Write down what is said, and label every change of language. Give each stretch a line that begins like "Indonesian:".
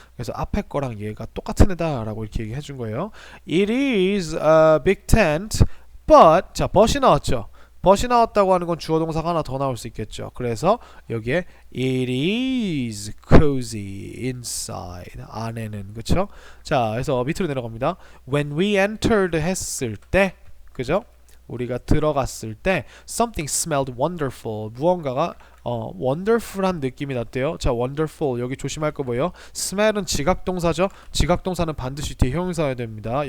Korean: 그래서 앞에 거랑 얘가 똑같은 애다라고 이렇게 얘기해 준 거예요.
English: It is a big tent, but 자, but이 나왔죠.
Korean: but이 나왔다고 하는 건 주어 동사가 하나 더 나올 수 있겠죠. 그래서 여기에
English: it is cozy inside.
Korean: 안에는. 그쵸? 자, 그래서 밑으로 내려갑니다.
English: When we entered
Korean: 했을 때, 그죠? 우리가 들어갔을 때
English: something smelled wonderful.
Korean: 무언가가 wonderful한 느낌이 났대요. 자, wonderful 여기 조심할 거 뭐예요? smell은 지각동사죠. 지각동사는 반드시 뒤에 형용사여야 됩니다.